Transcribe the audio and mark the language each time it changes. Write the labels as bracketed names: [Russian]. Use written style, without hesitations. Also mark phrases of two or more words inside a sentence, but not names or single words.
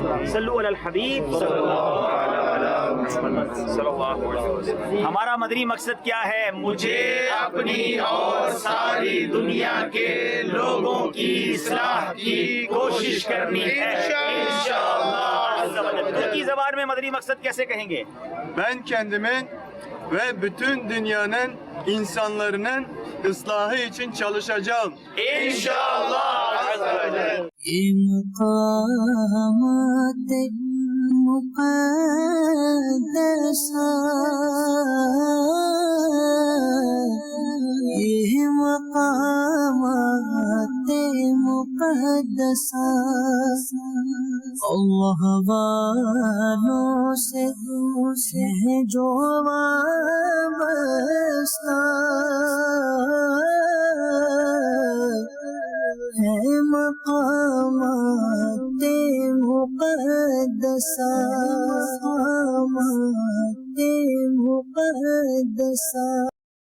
[Arabic] صلو علی الحبیب صلی اللہ علیہ وسلم. [Urdu] ہمارا مدنی مقصد کیا ہے؟ مجھے اپنی اور ساری دنیا کے لوگوں کی اصلاح کی کوشش کرنی ہے [Arabic] انشاءاللہ. [Urdu] ترکی زبان میں مدنی مقصد کیسے کہیں گے؟ [Turkish] Ben kendimin ve bütün dünyanın insanların ıslahı için çalışacağım. [Arabic] انشاءاللہ. [Urdu] یہ مقامات مقدسہ یہ مقامات مقدسہ اللہ والوں سے ہے جو وابستہ ہے مقامات مقدسہ مقامات مقدسہ.